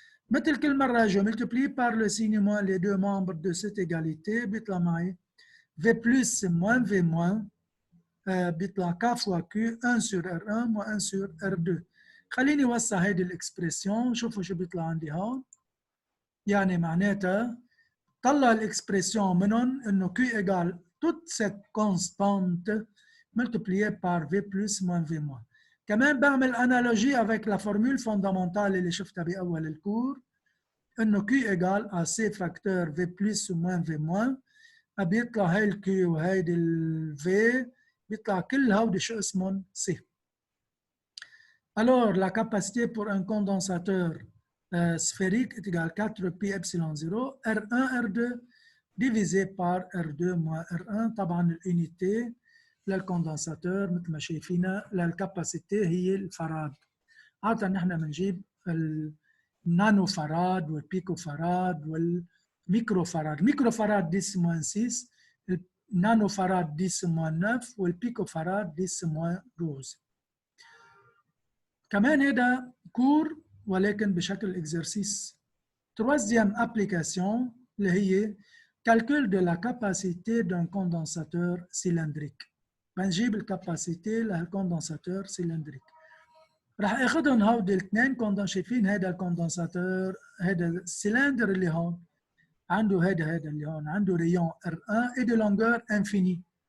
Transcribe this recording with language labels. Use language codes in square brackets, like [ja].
[ar] مثل كل مرة [fr] je multiplie par le signe moins les deux membres de cette égalité [ar] بيطلع معي [fr] V plus moins V moins بيطلع K fois Q 1 sur R1 moins 1 sur R2. [ar] خليني وسع هيدي الاكسبريسيون، شوفوا شو بيطلع عندي هون. يعني معناتها طلع الاكسبريسيون منهم انه [fr] Q égale toute cette constante multipliée par V plus moins V moins. [ar] كمان بعمل [fr] analogie avec la formule fondamentale [ar] اللي شفتها بأول الكور انه [fr] Q égale à C facteur V plus moins V moins. [ar] بيطلع هاي ال Q وهيدي ال V بيطلع كل هودي شو اسمهم C. [fr] Alors, la capacité pour un condensateur sphérique est égale 4pi epsilon 0, R1, R2, divisé par R2 moins R1. [ar] طبعا الunité للcondensateur مثل ما شايفينها للكاباسيتي هي الفراد. عادة نحن بنجيب النانو فراد والبيكو فراد والميكرو فراد. ميكرو فراد 10 moins 6, النانو فراد 10 moins 9 والبيكو فراد 10 moins 12. كمان هذا كور ولكن بشكل اكزرسيس. [fr] Troisième application اللي هي calcul de la capacité d'un condensateur cylindrique. [ar] بنجيب الكاباسيتي للكوندنساتور سيلندريك. راح اخذهم هودي الاثنين شايفين هذا الكوندنساتور هذا السلندر اللي هون عنده هذا اللي هون عنده ريون R1 [fr] et de longueur infinie.